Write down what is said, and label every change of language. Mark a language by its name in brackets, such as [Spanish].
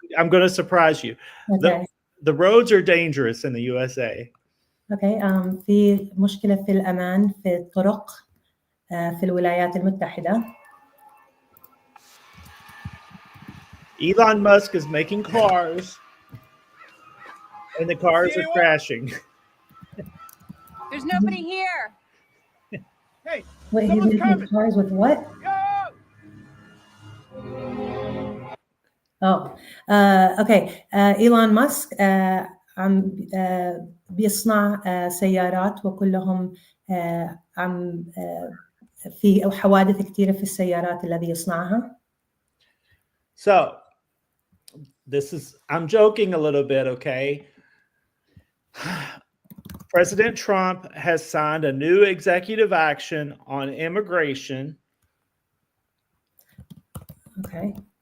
[English] I'm going to surprise you. Okay. The roads are dangerous in the USA. Okay. [Arabic] في مشكلة في الأمان في الطرق في الولايات المتحدة. [English] Elon Musk is making cars, and the cars are crashing. There's nobody here. Hey, wait, he's making cars with what? Oh, okay. [Arabic] إيلون ماسك عم بيصنع سيارات وكلهم عم في حوادث كثيرة في السيارات الذي يصنعها. [English] So, I'm joking a little bit, okay? President Trump has signed a new executive action on immigration. Okay.